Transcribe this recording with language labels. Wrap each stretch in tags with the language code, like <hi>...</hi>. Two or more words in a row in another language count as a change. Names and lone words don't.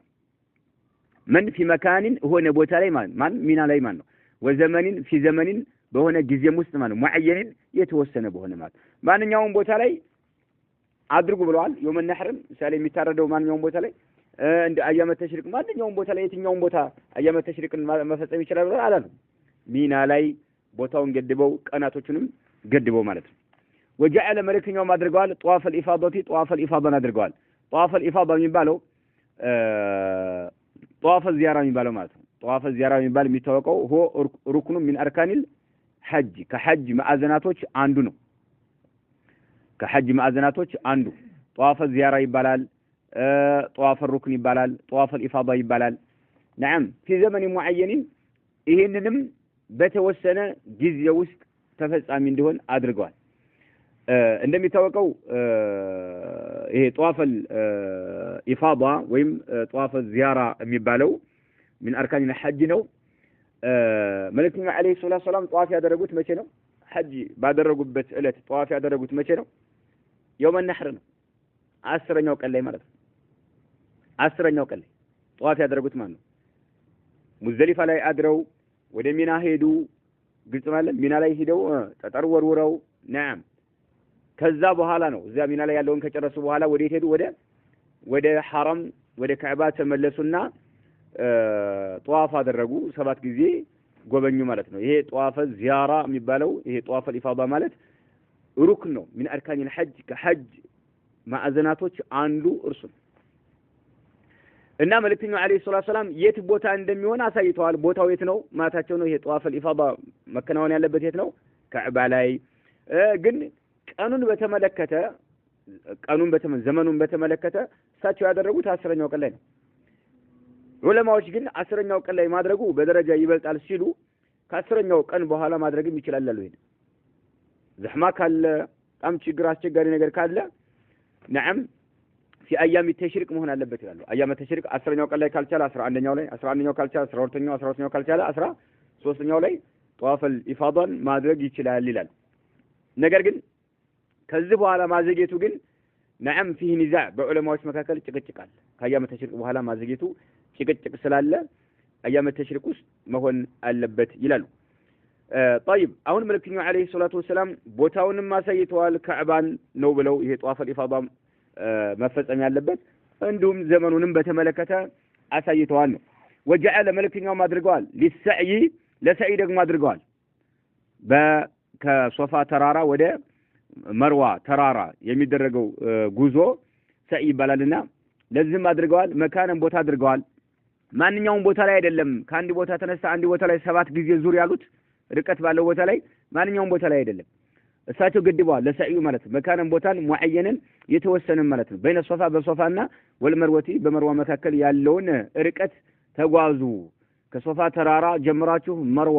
<ar>من في مكان هو</ar> <am>ቦታ ላይ ማን ሚና ላይ ማን ነው</am> <ar>وزمن في زمن</ar> <am>በሆነ ጊዜም ውስጥ ማለት ሙዐየን የተወሰነ በሆነ ማለት ማንኛውም ቦታ ላይ አድርጉ ብለዋል</am> <ar>يوم النحر</ar> <am>ምሳሌ የሚታረደው ማንኛውም ቦታ ላይ እንደ</am> <ar>أيام التشريق</ar> <am>ማንኛውም ቦታ ላይ የትኛውም ቦታ</am> <ar>أيام التشريق</ar> <am>መፈጸም ይችላል ብለው አላሉ ሚና ላይ ቦታውን ገድበው ቀናቶቹንም ገድበው ማለት ነው وجعل ملكኛው ማድርገዋል</am> <ar>طواف الإفاضة</ar> <am>አድርገዋል</am> <ar>طواف الإفاضة</ar> <am>የሚባለው</am> <ar>طواف الزيارة</ar> <am>የሚባለው ማለት ነው</am> <ar>طواف الزيارة</ar> <am>የሚባል የሚታወቀው</am> <ar>هو ركن من أركان الحج</ar> <am>ከሐጅ ማዕዘናቶች አንዱ ነው ከሐጅ ማዕዘናቶች አንዱ</am> <ar>طواف الزيارة</ar> <am>ይባላል</am> <ar>طواف الركن</ar> <am>ይባላል طواف الإفاضة ይባላል</am> <ar>نعم في زمن معين</ar> <am>ይሄንንም በተወሰነ ጊዜ ውስጥ ተፈጻሚ እንዲሆን አድርገዋል እንደሚታወቀው ይሄ</am> <ar>طواف الإفاضة</ar> <am>ወይም</am> <ar>طواف الزيارة</ar> <am>የሚባለው</am> <ar>من أركان الحج</ar> <am>ነው መልእክተኛው</am> <ar>عليه الصلاة والسلام</ar> <am>طواف ያደረጉት መቼ ነው ሐጅ ባደረጉበት ዕለት طواف ያደረጉት መቼ ነው</am> <ar>يوم النحر</ar> <am>ነው 10ኛው ቀን ላይ ማለት ነው 10ኛው ቀን ላይ طواف ያደረጉት ማለት ነው ሙዝደሊፋ ላይ አድረው ወደ ሚና ሄዱ ግልጽ ማለት ሚና ላይ ሄደው ጠጠር ወርውረው نعم ከዛ በኋላ ነው እዛ ሚና ላይ ያለውን ከጨረሱ በኋላ ወዴት ሄዱ ወደ ሐረም ወደ ካዕባ ተመለሱና ጧፍ አደረጉ 7 ጊዜ ጎበኙ ማለት ነው ይሄ ጧፍ ዚያራ የሚባለው ይሄ ጧፍ الإفاضة ማለት ሩክን ነው</am> <ar>من أركان الحج</ar> <am>ከሐጅ ማዕዘናቶች አንዱ እርሱ እና መልእክተኛው</am> <ar>عليه الصلاة والسلام</ar> <am>የት ቦታ እንደሚሆን አሳይተዋል ቦታው የት ነው ማታቸው ነው ይሄ ጧፍ الإفاضة መከናወን ያለበት የት ነው ካዕባ ላይ ግን ቀኑን በተመለከተ ዘመኑን በተመለከተ እሳቸው ያደረጉት 10ኛው ቀን ላይ ነው ዑለማዎች ግን 10ኛው ቀን ላይ ማድረጉ በደረጃ ይበልጣል ሲሉ ከ10ኛው ቀን በኋላ ማድረግም ይችላል አሉ ይሄ زحማ ካለ በጣም ችግር አስቸጋሪ ነገር ካለ</am> <ar>نعم في ايام التشريق</ar> <am>መሆን አለበት ይላሉ</am> <ar>ايام التشريق</ar> <am>10ኛው ቀን ላይ ካልቻለ 11ኛው ላይ 11ኛው ካልቻለ 12ኛው ካልቻለ 13ኛው ላይ</am> <ar>طواف الإفاضة</ar> <am>ማድረግ ይችላል ይላል ነገር ግን ከዚህ በኋላ ማዘግየቱ ግን</am> <ar>نعم فيه نزاع</ar> <am>በዑለማዎች መካከል ጭቅጭቃል ከአያመ ተሽሪቅ በኋላ ማዘግየቱ ጭቅጭቅ ስላለ</am> <ar>أيام التشريق</ar> <am>ውስጥ መሆን አለበት ይላሉ طيب አሁን መልእክተኛው</am> <ar>عليه الصلاة والسلام</ar> <am>ቦታውንም ማሳይተዋል ካዕባን ነው ብለው ይሄ</am> <ar>طواف الإفاضة</ar> <am>መፈጸም ያለበት እንዲሁም ዘመኑንም በተመለከተ አሳይተዋል ነው وجعل መልእክተኛው ማድርገዋል ለሰዒ ደግሞ አድርገዋል ከሶፋ ተራራ ወደ መርዋ ተራራ የሚደረገው ጉዞ ሰዒ ይባላልና ለዚህም አድርገዋል መካነን ቦታ አድርገዋል ማንኛውም ቦታ ላይ አይደለም ከአንድ ቦታ ተነሳ አንድ ቦታ ላይ 7 ጊዜ ዙር ያሉት ርቀት ባለው ቦታ ላይ ማንኛውም ቦታ ላይ አይደለም እሳቸው ገድበዋል ለሰዒ ማለት መካነን ቦታን ሙዐየንን የተወሰነ ማለት ነው</am> <ar>بين الصفا</ar> <am>በሶፋና ወልመርወቲ በመርዋ መካከል ያለውን ርቀት ተጓዙ ከሶፋ ተራራ ጀምራችሁ መርዋ</am>